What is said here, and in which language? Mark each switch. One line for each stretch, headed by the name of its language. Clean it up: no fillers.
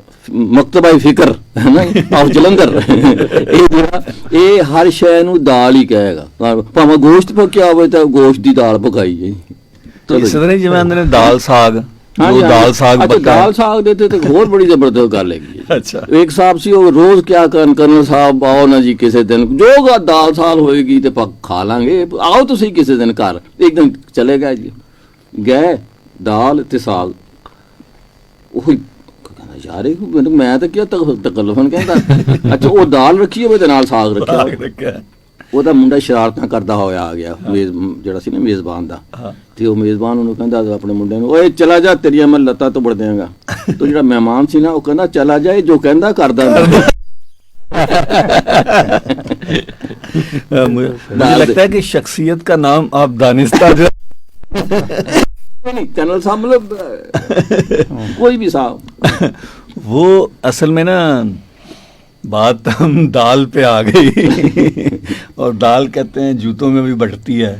Punjabi: ਮਕਤਬਾ ਫਿਕਰ ਹੈ ਨਾ ਆਫ ਜਲੰਧਰ, ਇਹ ਜਿਹੜਾ ਇਹ ਹਰ ਸ਼ੈ ਨੂੰ ਦਾਲ ਹੀ ਕਹੇਗਾ, ਭਾਵੇਂ ਗੋਸ਼ਤ ਪੱਕਿਆ ਹੋਵੇ ਤਾਂ ਗੋਸ਼ਤ ਦੀ ਦਾਲ ਪਕਾਈ ਜੀ।
Hindi: तो इस तरह
Punjabi: जिवें आंदे ने
Hindi: दाल साग,
Punjabi: ਹਾਂਜੀ,
Hindi: जो दाल साग
Punjabi: ਅੱਛਾ,
Hindi: पक्का
Punjabi: ਦਾਲ ਸਾਗ ਦੇ ਤੇ ਹੋਰ ਬੜੀ ਜ਼ਬਰਦਸਤ ਗੱਲ ਹੈਗੀ ਹੈ।
Hindi: अच्छा
Punjabi: ਇੱਕ ਸਾਹਿਬ ਸੀ ਉਹ ਰੋਜ਼ ਕਿਆ ਕਰਨ, ਕਰਨਲ ਸਾਹਿਬ ਆਓ ਨਾ ਜੀ ਕਿਸੇ ਦਿਨ, ਜੋ ਦਾਲ ਸਾਲ ਹੋਏਗੀ ਤੇ ਖਾ ਲਾਂਗੇ, ਆਓ ਤੁਸੀਂ ਕਿਸੇ ਦਿਨ ਘਰ। ਇੱਕ ਦਿਨ ਚਲੇ ਗਏ ਜੀ, ਗਏ ਦਾਲ ਤੇ ਸਾਗ, ਉਹੀ ਕਹਿੰਦਾ ਯਾਰ ਇਹ ਮੈਂ ਤਾਂ ਕਿਹਾ ਤਕਲਫਨ ਕਹਿੰਦਾ ਅੱਛਾ ਉਹ ਦਾਲ ਰੱਖੀ ਹੋਵੇ ਤੇ ਨਾਲ ਸਾਗ ਰੱਖਿਆ ਹੋਵੇ। ਉਹਦਾ ਮੁੰਡਾ ਸ਼ਰਾਰਤਾਂ ਕਰਦਾ ਹੋਇਆ ਆ ਗਿਆ, ਜਿਹੜਾ ਸੀ ਨਾ ਮੇਜ਼ਬਾਨ ਦਾ, ਤੇ ਉਹ ਮੇਜ਼ਬਾਨ ਉਹਨੂੰ ਕਹਿੰਦਾ ਆਪਣੇ ਮੁੰਡੇ ਨੂੰ, ਓਏ ਚਲਾ ਜਾ ਤੇਰੀਆਂ ਮੈਂ ਲੱਤਾਂ ਤੋੜ ਦਿਆਂਗਾ। ਤੇ ਜਿਹੜਾ ਮਹਿਮਾਨ ਸੀ ਨਾ ਉਹ ਕਹਿੰਦਾ ਚਲਾ ਜਾਏ, ਜੋ ਕਹਿੰਦਾ ਕਰਦਾ।
Hindi: मुझे लगता है कि शख्सियत का नाम आप दानिस्ता जो नहीं कर्नल साहब मतलब कोई भी साहब, वो असल में ना बात हम दाल पे आ गई और दाल कहते हैं जूतों में भी बटती है।